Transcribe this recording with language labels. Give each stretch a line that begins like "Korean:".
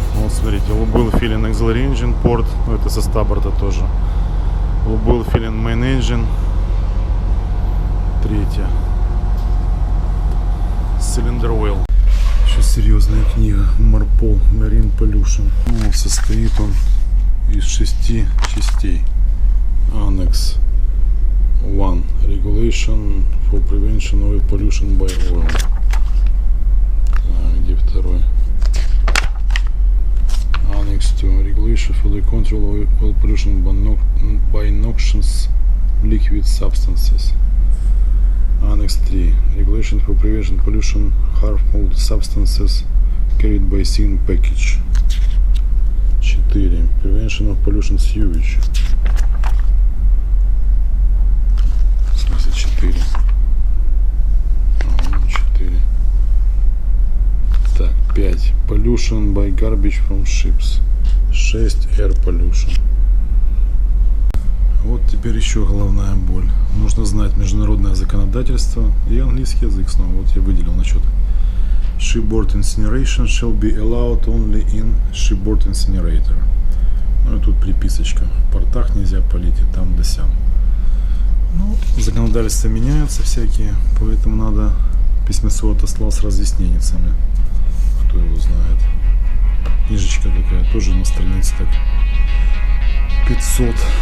Russian: смотрите,
English: will fill in auxiliary engine port,
Russian: ну это со стаборта тоже.
English: Will fill in main engine.
Russian: Третье. Cylinder oil. Еще серьезная книга. Marpol Marine Pollution. Ну, состоит он из 6 частей.
English: Annex 1. Regulation for prevention of pollution by oil.
Russian: Так, где второй?
English: Annex 2. Regulation for the control of oil pollution by noxious liquid substances. Annex 3. Regulation for prevention pollution harmful substances carried by sea in package. 4. Prevention of pollution sewage.
Russian: В смысле 4. 4. Так, 5.
English: Pollution by garbage from ships. 6. Air pollution.
Russian: Вот теперь еще головная боль. Нужно знать международное законодательство и английский язык снова. Вот я выделил насчет
English: shipboard incineration shall be allowed only in shipboard incinerator.
Russian: Ну и тут приписочка. В портах нельзя палить и там да сям. Ну, законодательства меняются всякие, поэтому надо письмецо отослал с разъяснениями. Кто его знает. Книжечка такая, тоже на странице так 500.